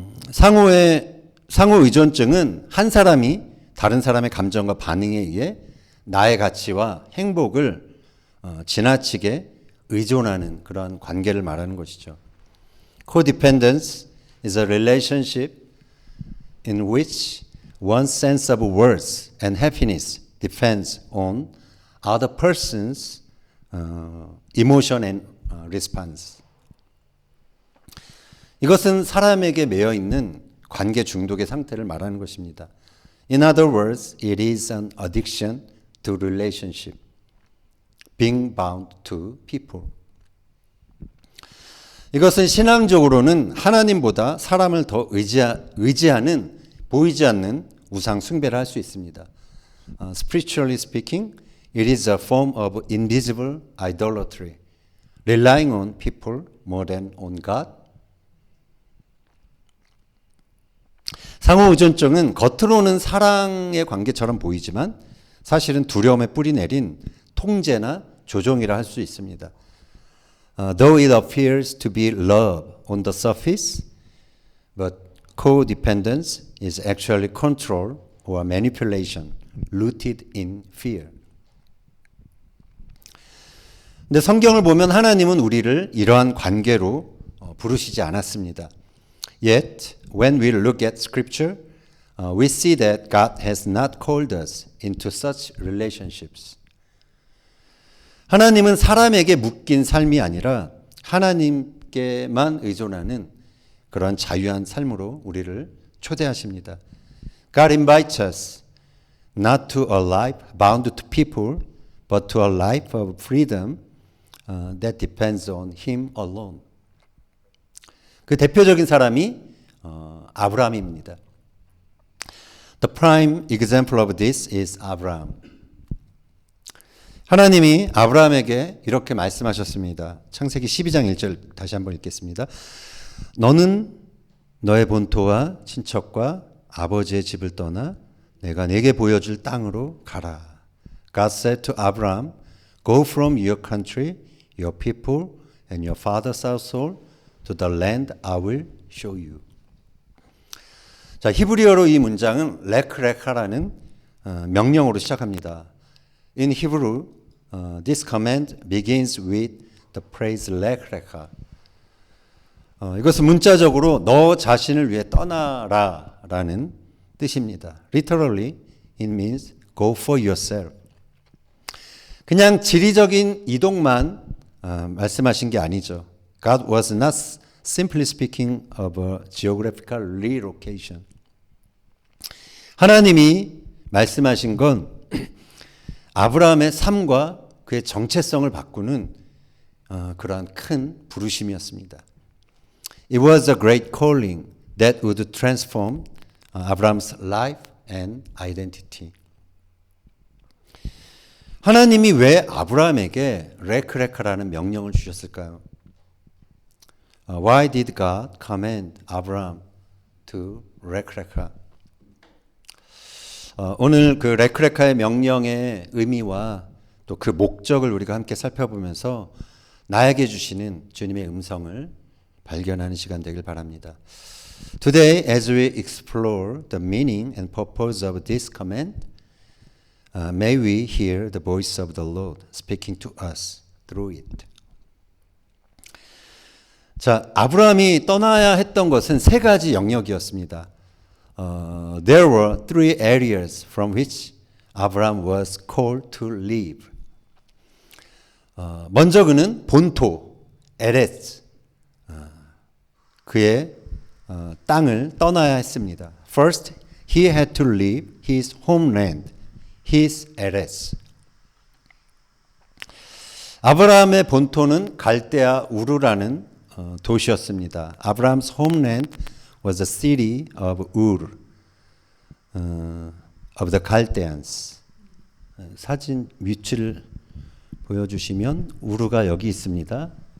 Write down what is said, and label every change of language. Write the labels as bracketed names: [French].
[Korean] 상호 의존증은 한 사람이 다른 사람의 감정과 반응에 의해 나의 가치와 행복을 지나치게 의존하는 그런 관계를 말하는 것이죠. [English] Codependence is a relationship in which one's sense of worth and happiness depends on other person's emotion and response. [Korean] 이것은 사람에게 매여 있는 관계 중독의 상태를 말하는 것입니다. [English] In other words, it is an addiction to relationship, being bound to people. [Korean] 이것은 신앙적으로는 하나님보다 사람을 더 의지하는 보이지 않는 우상 숭배를 할 수 있습니다. [English] Spiritually speaking, it is a form of invisible idolatry, relying on people more than on God. [Korean] 상호 의존증은 겉으로는 사랑의 관계처럼 보이지만 사실은 두려움에 뿌리 내린 통제나 조종이라 할 수 있습니다. [English] Though it appears to be love on the surface, but codependence is actually control or manipulation rooted in fear. [Korean] 근데 성경을 보면 하나님은 우리를 이러한 관계로 부르시지 않았습니다. [English] Yet, when we look at Scripture, we see that God has not called us into such relationships. [Korean] 하나님은 사람에게 묶인 삶이 아니라 하나님께만 의존하는 그런 자유한 삶으로 우리를 초대하십니다. [English] God invites us not to a life bound to people, but to a life of freedom that depends on Him alone. [Korean] 그 대표적인 사람이 아브라함입니다. [English] The prime example of this is Abraham. [Korean] 하나님이 아브라함에게 이렇게 말씀하셨습니다. 창세기 12장 1절 다시 한번 읽겠습니다. 너는 너의 본토와 친척과 아버지의 집을 떠나 내가 내게 보여줄 땅으로 가라. [English] God said to Abraham, Go from your country, your people, and your father's household to the land I will show you. [Korean] 자, 히브리어로 이 문장은 레크레카라는 명령어로 시작합니다. [English] In Hebrew, this command begins with the phrase 레크레카. [Korean] 이것은 문자적으로 너 자신을 위해 떠나라라는 뜻입니다. [English] Literally, it means go for yourself. [Korean] 그냥 지리적인 이동만 말씀하신 게 아니죠. [English] God was not simply speaking of a geographical relocation. [Korean] 하나님이 말씀하신 건 아브라함의 삶과 그의 정체성을 바꾸는 그러한 큰 부르심이었습니다. [English] It was a great calling that would transform Abraham's life and identity. [Korean] 하나님이 왜 아브라함에게 레크레카라는 명령을 주셨을까요? [English] Why did God command Abraham to 레크레카? [Korean] 오늘 그 레크레카의 명령의 의미와 또 그 목적을 우리가 함께 살펴보면서 나에게 주시는 주님의 음성을 발견하는 시간 되길 바랍니다. [English] Today, as we explore the meaning and purpose of this command, may we hear the voice of the Lord speaking to us through it. [Korean] 자, 아브라함이 떠나야 했던 것은 세 가지 영역이었습니다. [English] There were three areas from which Abraham was called to leave. [Korean] 먼저 그는 본토, 에레츠, 그의 땅을 떠나야 했습니다. [English] First, he had to leave his homeland, his Eretz. [Korean] 아브라함의 본토는 갈대아 우르라는 도시였습니다. [English] Abraham's homeland was the city of Ur, of the Chaldeans. [Korean] 사진 위치를 보여주시면 우르가 여기 있습니다.